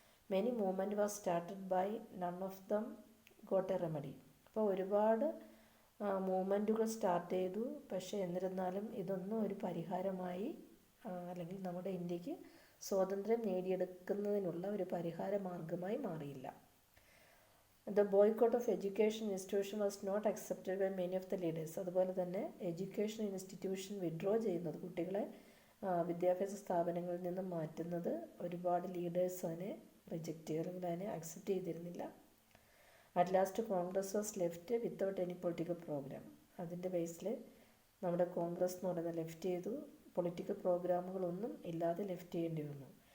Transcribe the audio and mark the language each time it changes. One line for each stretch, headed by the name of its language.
English: Many movement was started by none of them got a remedy.
Malayalam: അപ്പോൾ ഒരുപാട് മൂവ്മെൻറ്റുകൾ start ചെയ്തു, പക്ഷേ എന്നിരുന്നാലും ഇതൊന്നും ഒരു പരിഹാരമായി അല്ലെങ്കിൽ നമ്മുടെ ഇന്ത്യക്ക് സ്വാതന്ത്ര്യം നേടിയെടുക്കുന്നതിനുള്ള ഒരു പരിഹാര മാർഗമായി മാറിയില്ല.
English: The boycott of education institution was not accepted by many of the leaders.
Malayalam: അതുപോലെ തന്നെ എഡ്യൂക്കേഷൻ ഇൻസ്റ്റിറ്റ്യൂഷൻ വിഡ്രോ ചെയ്യുന്നത്, കുട്ടികളെ വിദ്യാഭ്യാസ സ്ഥാപനങ്ങളിൽ നിന്നും മാറ്റുന്നത് ഒരുപാട് ലീഡേഴ്സ് അതിനെ റിജക്റ്റ് ചെയ്തു അല്ലെങ്കിൽ അതിനെ അക്സെപ്റ്റ് ചെയ്തിരുന്നില്ല.
English: At last Congress was left without any political programme.
Malayalam: അതിൻ്റെ ബേസിൽ നമ്മുടെ കോൺഗ്രസ് എന്ന് പറയുന്നത് ലെഫ്റ്റ് ചെയ്തു, പൊളിറ്റിക്കൽ പ്രോഗ്രാമുകളൊന്നും ഇല്ലാതെ ലെഫ്റ്റ് ചെയ്യേണ്ടി വന്നു.